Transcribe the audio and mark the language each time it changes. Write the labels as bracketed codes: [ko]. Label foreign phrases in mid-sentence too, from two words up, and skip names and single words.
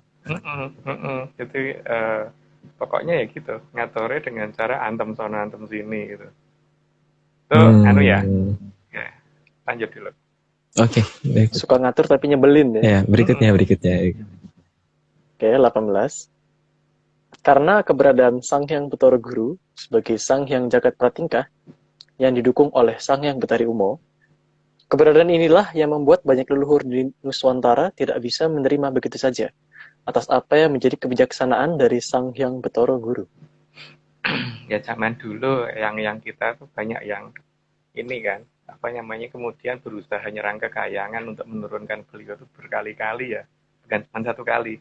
[id] Jadi pokoknya ya gitu, ngaturnya dengan cara antem sana, antem sini gitu. Tuh, ya. Lanjut dulu. Oke. Suka ngatur tapi nyebelin ya. Ya, berikutnya. Oke, 18. Karena keberadaan Sang Hyang Betara Guru sebagai Sang Hyang Jagat Pratingkah yang didukung oleh Sang Hyang Betari Umo, keberadaan inilah yang membuat banyak leluhur di Nuswantara tidak bisa menerima begitu saja atas apa yang menjadi kebijaksanaan dari Sang Hyang Betara Guru. Ya zaman dulu yang kita tuh banyak yang ini kan, apa namanya, kemudian berusaha nyerang ke Kahyangan untuk menurunkan beliau tuh berkali-kali ya, bukan cuma satu kali.